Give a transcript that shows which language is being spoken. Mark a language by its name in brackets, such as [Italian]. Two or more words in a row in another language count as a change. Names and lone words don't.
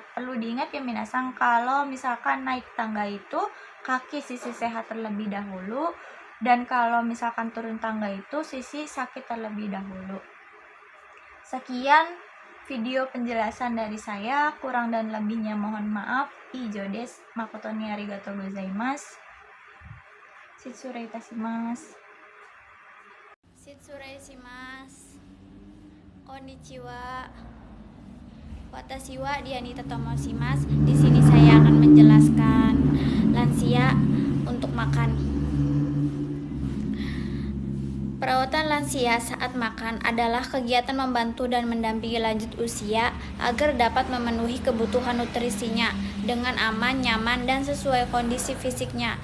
[Indonesian] Perlu diingat ya minasang, kalau misalkan naik tangga itu kaki sisi sehat terlebih dahulu, dan kalau misalkan turun tangga itu sisi sakit terlebih dahulu. Sekian video penjelasan dari saya, kurang dan lebihnya mohon maaf. [Japanese] 以上です、誠にありがとうございます。失礼いたします. 失礼します. こんにちは。私はDianitaと申します. [Indonesian] Di sini saya akan menjelaskan lansia untuk makan. Perawatan lansia saat makan adalah kegiatan membantu dan mendampingi lanjut usia agar dapat memenuhi kebutuhan nutrisinya dengan aman, nyaman, dan sesuai kondisi fisiknya.